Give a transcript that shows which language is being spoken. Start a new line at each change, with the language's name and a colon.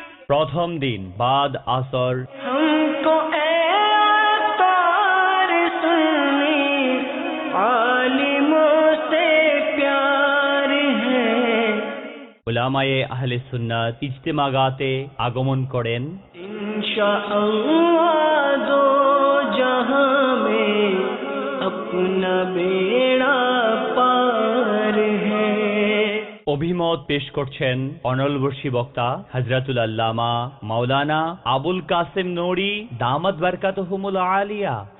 Bangla: প্রথম দিন বাদ আসর উলামায়ে আহলে সুন্নাত ইজতিমাগাতে আগমন করেন।
Hindi: इंशाअल्लाह दो जहां में अपना बेड़ा पार है।
Bangla: অভিমত পেশ করছেন অনলবর্ষী বক্তা হযরতুল আল্লামা মাওলানা আবুল কাসেম নূরি দামাত বারকাতুহুমুল আলিয়া।